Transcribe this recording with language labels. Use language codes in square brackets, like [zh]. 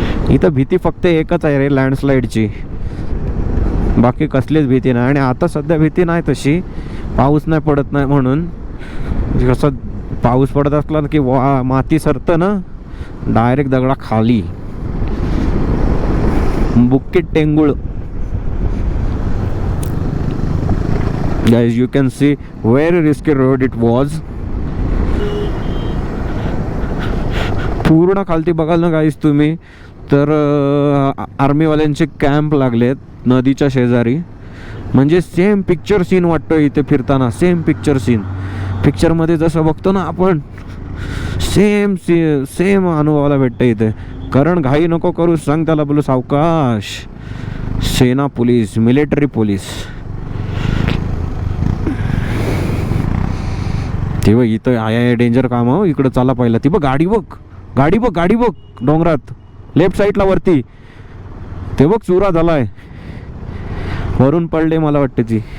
[mr] इथं भीती फक्त एकच आहे रे, लँडस्लाईडची, बाकी कसलीच भीती नाही. आणि आता सध्या भीती नाही तशी, पाऊस नाही पडत नाही म्हणून. कसं पाऊस पडत असला की माती सरतं ना डायरेक्ट दगडा खाली. [en] बुक्कीट टेंगुळ guys, you can see very risky road it was. [mr] पूर्ण खालती बघाल ना गाईस तुम्ही तर आर्मीवाल्यांचे कॅम्प लागलेत नदीच्या शेजारी. म्हणजे सेम पिक्चर सीन वाटतो इथे फिरताना, सेम पिक्चर सीन. पिक्चरमध्ये जसं बघतो ना आपण सेम अनुभवाला भेटतं इथे. कारण घाई नको करू, सांग त्याला, बोलू सावकाश. सेना पोलीस, मिलिटरी पोलीस. ते बघ इथं आहे डेंजर काम हो, इकडं चाला पाहिलं. ती बघ गाडी बघ डोंगरात लेफ्ट साईडला वरती. ते बघ चुरा झालाय, वरून पडले मला वाटते ती.